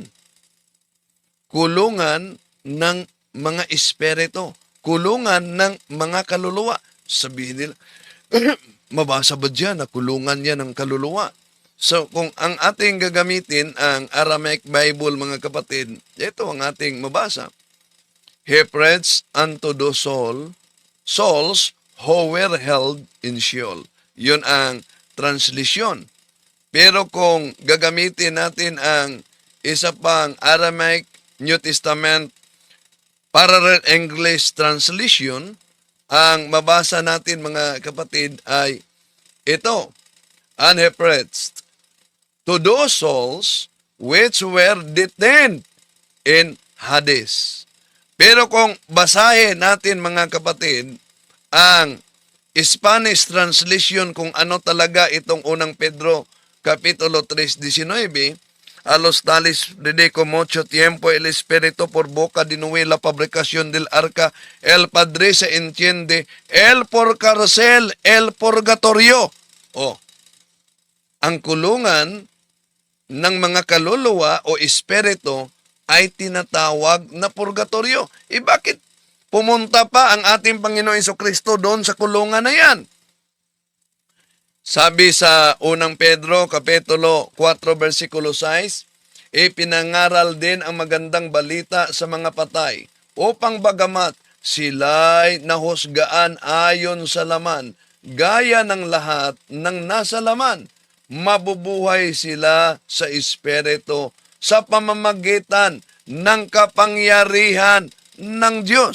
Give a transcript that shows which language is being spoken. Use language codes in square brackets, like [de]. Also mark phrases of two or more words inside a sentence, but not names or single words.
[tl] Kulungan ng mga espiritu. Kulungan ng mga kaluluwa. Sabihin nila, mabasa ba dyan na kulungan yan ng kaluluwa? So, kung ang ating gagamitin ang Aramaic Bible, mga kapatid, ito ang ating mabasa. [en] He preached unto the souls who were held in Sheol. [tl] Yun ang translisyon. Pero kung gagamitin natin ang isa pang Aramaic New Testament Parallel English Translation, ang mabasa natin, mga kapatid, ay ito. [en] And he preached to those souls which were detained in Hades. [tl] Pero kung basahin natin, mga kapatid, ang [en] Spanish translation [tl] kung ano talaga itong unang Pedro Kapitulo 3:19, [es] a los tales dedico mucho tiempo el Espíritu por boca de Noé la fabricación del arca, el Padre se entiende, el por cárcel, el purgatorio. [tl] O, ang kulungan ng mga kaluluwa o espiritu ay tinatawag na purgatorio. Bakit pumunta pa ang ating Panginoon Jesucristo doon sa kulungan na yan? Sabi sa unang Pedro, Kapitulo 4, versikulo 6, ipinangaral din ang magandang balita sa mga patay, upang bagamat sila'y nahusgaan ayon sa laman, gaya ng lahat ng nasa laman, mabubuhay sila sa Espiritu sa pamamagitan ng kapangyarihan ng Diyos.